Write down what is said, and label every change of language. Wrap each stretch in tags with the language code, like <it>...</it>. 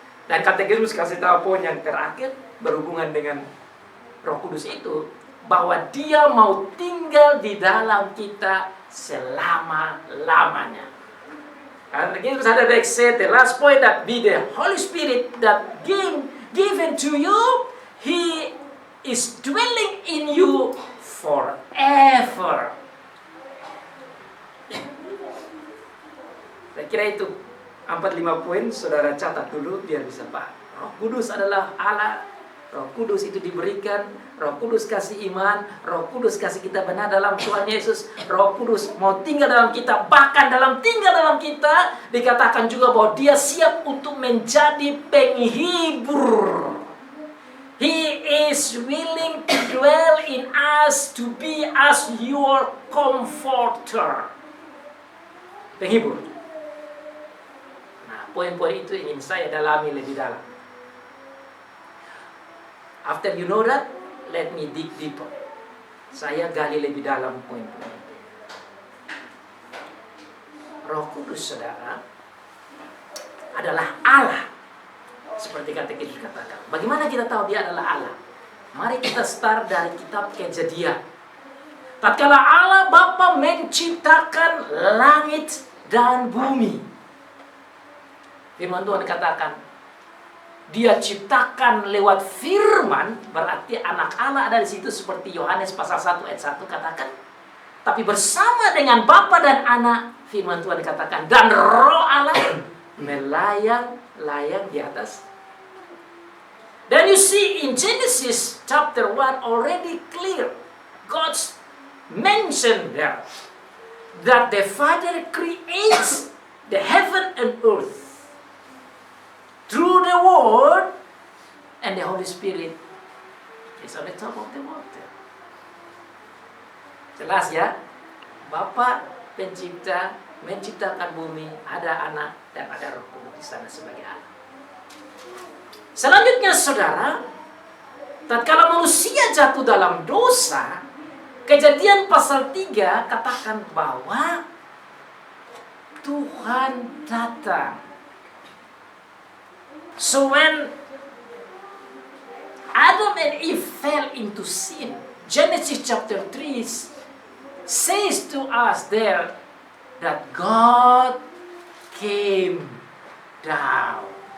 <id>Dan katekismus kasih tahu poin yang terakhir berhubungan dengan Roh Kudus itu, bahwa dia mau tinggal di dalam kita selama-lamanya.</id> <en>Katekismus ada say the last point that be the Holy Spirit that given to you, He is dwelling in you forever.</en> <id>Saya kira itu 4-5 poin, saudara catat dulu biar bisa paham. Roh Kudus adalah Allah. Roh Kudus itu diberikan. Roh Kudus kasih iman. Roh Kudus kasih kita benar dalam Tuhan Yesus. Roh Kudus mau tinggal dalam kita. Bahkan dalam tinggal dalam kita, dikatakan juga bahwa dia siap untuk menjadi penghibur.</id> <en>He is willing to dwell in us, to be as your comforter. Penghibur.</en> <id>Poin-poin itu ingin saya dalami lebih dalam.</id> <en>After you know that, let me dig deeper.</en> <id>Saya gali lebih dalam poin-poin itu. Roh Kudus, saudara, adalah Allah. Seperti katekismus katakan. Bagaimana kita tahu dia adalah Allah? Mari kita start dari kitab Kejadian. Tatkala Allah Bapa menciptakan langit dan bumi, firman Tuhan katakan, dia ciptakan lewat firman, berarti anak Allah ada di situ seperti Yohanes pasal 1 ayat 1 katakan. Tapi bersama dengan Bapa dan Anak, firman Tuhan katakan, dan Roh Allah melayang-layang di atas.</id> <en>Then you see in Genesis chapter 1 already clear. God's mentioned there that the Father creates the heaven and earth through the Word, and the Holy Spirit is on the top of the water.</en> <id>Jelas ya? Bapa pencipta, menciptakan bumi, ada Anak dan ada Roh Kudus di sana sebagai Allah. Selanjutnya, saudara, tatkala manusia jatuh dalam dosa, Kejadian pasal 3 katakan bahwa Tuhan datang.</id> <en>So when Adam and Eve fell into sin, Genesis chapter 3 says to us there that God came down.</en>